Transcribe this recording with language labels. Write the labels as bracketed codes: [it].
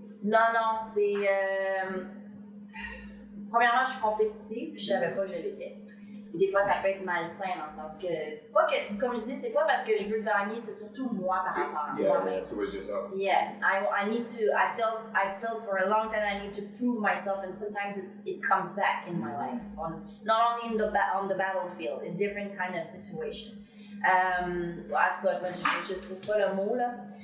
[fr] Non, c'est premièrement, je suis compétitive, puis je savais pas que je l'étais. Et des fois, ça peut être malsain dans le sens que, pas que, comme je dis, c'est pas parce que je veux gagner, c'est surtout moi par rapport à moi-même. [en] Towards yourself. Yeah, I need to. I felt for a long time I need to prove myself, and sometimes it comes back in my life, not only on the battlefield, in different kind of situation. [fr] En tout cas, je trouve pas le mot là.